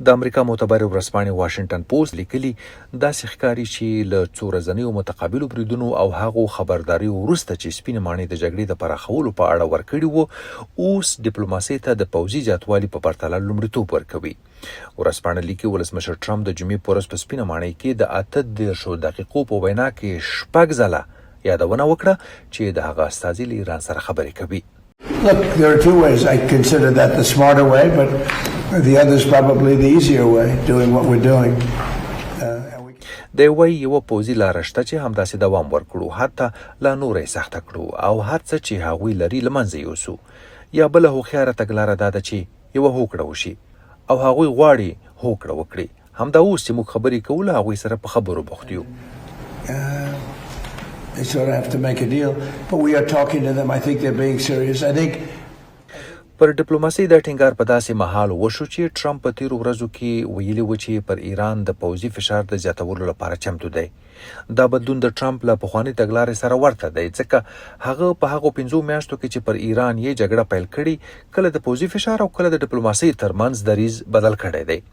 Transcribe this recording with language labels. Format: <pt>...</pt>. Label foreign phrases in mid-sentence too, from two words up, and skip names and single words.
<ps>د امریکا معتبر ورځپاڼې واشنگټن پوسټ لیکلي داسې ښکاري چې له څو ورځنیو متقابلو بریدونو او هغو خبرداري وروسته چې سپینې ماڼۍ د جګړې د پراخولو په اړه ورکړي وو، اوس ډیپلوماسۍ ته د پوځي زیاتوالي په پرتله لومړیتوب ورکوي. ورځپاڼه لیکي ولسمشر ټرمپ د جمعې په ورځ په سپینه ماڼۍ کې د 18 دقیقو په وینا کې 6 ځله یادونه وکړه چې د هغه استازي له ایران سره خبرې کوي.</ps> <en>Look, there are two ways. I consider that the smarter way, but the other is probably the easier way, doing what we're doing.</en> <ps>د یو پوځي لاره شته چې همداسې دوام ورکړو، حتی لا نور یې سخته کړو او هر څه چې هغوی لري له منځه یوسو. یا بله هوښیاره تګلاره دا ده چې یوه هوکړه وشي او هغوی غواړي هوکړه وکړي. همدا اوس چې موږ خبرې کوو له هغوی سره په خبرو بوخت یو.</ps> <en>They sort of have to make a deal, but we are talking to them. I think they're being serious. I think</en> <ps>پر ډیپلوماسۍ د ټینګار په داسې مهال وشو چې ټرمپ په تیرو ورځو کې ویلي و چې پر ایران د پوځي فشار د زیاتولو لپاره چمتو دی. دا بدلون د ټرمپ له پخواني تګلارې سره ورته دی، ځکه هغه په هغو 5 میاشتو کې چې پر ایران یې جګړه پیل کړې، کله د پوځي فشار او کله د ډیپلوماسۍ ترمنځ دریځ بدل کړی دی.</ps>